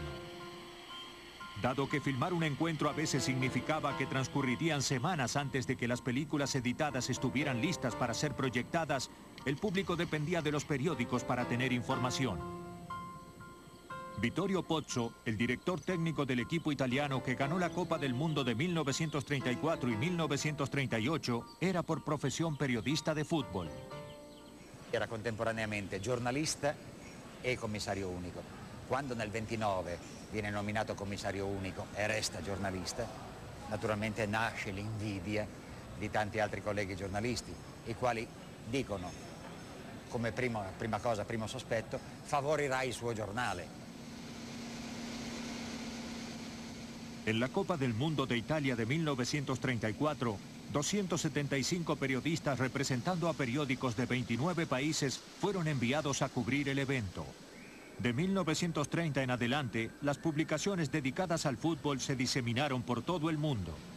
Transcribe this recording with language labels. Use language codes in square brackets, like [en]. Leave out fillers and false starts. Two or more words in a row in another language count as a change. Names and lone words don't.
[es] Dado que filmar un encuentro a veces significaba que transcurrirían semanas antes de que las películas editadas estuvieran listas para ser proyectadas, el público dependía de los periódicos para tener información. Vittorio Pozzo, el director técnico del equipo italiano que ganó la Copa del Mundo de 1934 y 1938, era por profesión periodista de fútbol. [it] Era contemporaneamente giornalista e commissario unico. Quando nel 29 viene nominato commissario unico e resta giornalista, naturalmente nasce l'invidia di tanti altri colleghi giornalisti, i quali dicono, come primo sospetto, favorirà il suo giornale. [es] En la Copa del Mundo de Italia de 1934, 275 periodistas representando a periódicos de 29 países fueron enviados a cubrir el evento. De 1930 en adelante, las publicaciones dedicadas al fútbol se diseminaron por todo el mundo.